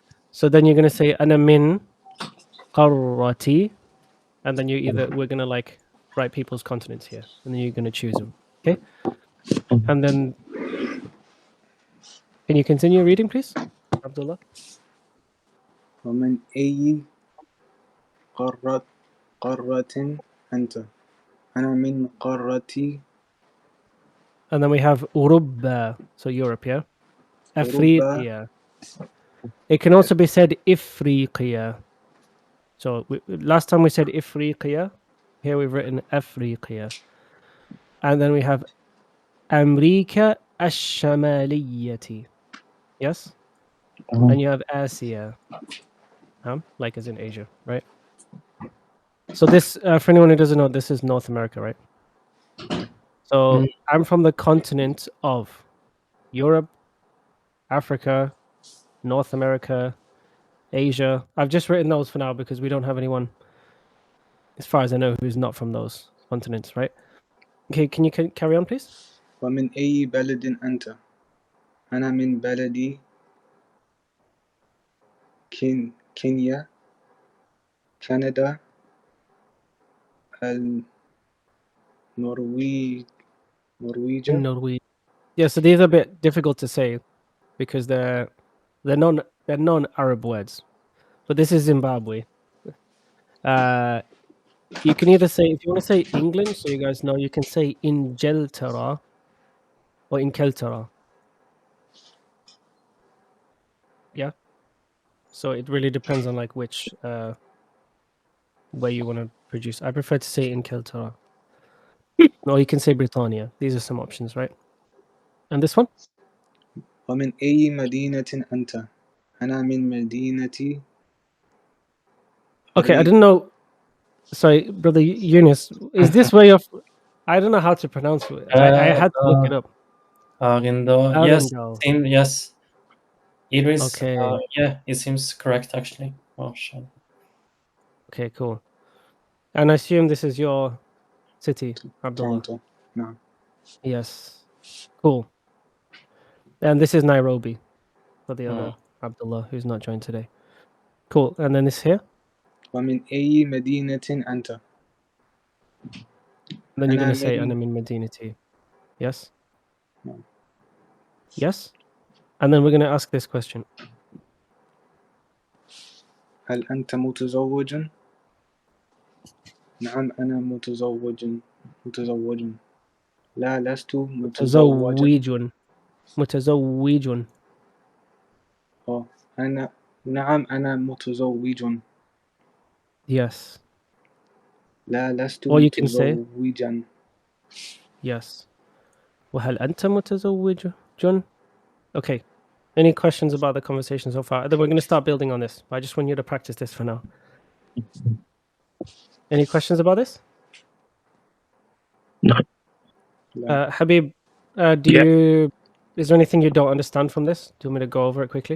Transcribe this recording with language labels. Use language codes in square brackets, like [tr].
[en] So then you're going to say [ar] أنا من قارتي, [en] and then we're going to like write people's continents here, and then you're going to choose them, okay? And then can you continue reading, please, Abdullah? [ar] ومن أي قارة أنت؟ أنا من قارتي. [en] And then we have أوروبا, so Europe, yeah? [ar] أفريقيا. [en] It can also be said إفريقيا. So last time we said إفريقيا. Here we've written أفريقيا. And then we have [ar] أمريكا الشمالية. [en] Yes? And you have Asia. Like as in Asia, right? So this, for anyone who doesn't know, this is North America, right? So I'm from the continent of Europe, Africa, North America, Asia. I've just written those for now because we don't have anyone, as far as I know, who's not from those continents, right? Okay, can you carry on, please? [ar] ومن أي بلد أنت؟ أنا من بلدي كينيا، كندا، النرويج، نرويج. [en] Norway. Yeah, so these are a bit difficult to say because they're non-Arab words. But this is Zimbabwe. You can either say, if you want to say England, so you guys know, you can say Ingeltera or Inkeltera. Yeah. So it really depends on like which way you want to produce. I prefer to say Inkeltera. Or you can say Britannia. These are some options, right? And this one? [ar] ومن أي مدينة أنت؟ أنا من مدينة [en] Okay, I didn't know. Sorry, brother Yunus. Is this where you're? I don't know how to pronounce it. I had to look it up. Arindo. Yes, Arundel. yes. It is. Okay. Yeah, it seems correct actually. Oh shit. Okay, cool. And I assume this is your city, Abdullah. [ar] تورونتو. نعم. [en] Yes. Cool. And this is Nairobi for the other Abdullah who's not joined today. Cool. And then this here. [ar] ومن أي مدينة أنت؟ [en] Then you're going to say [ar] من Ana min Madinati. [en] Yes? [ar] نعم. [en] Yes? And then we're going to ask this question. [ar] هل أنت متزوج؟ نعم أنا متزوج. لا لست متزوجا. متزوج. نعم أنا متزوج. [en] Yes. [ar] لا لست [en] Or you can say [ar] متزوجا. [en] yes. [ar] وهل أنت متزوج؟ [en] Okay. Any questions about the conversation so far? Then we're going to start building on this. I just want you to practice this for now. Any questions about this? No. Habib, is there anything you don't understand from this? Do you want me to go over it quickly?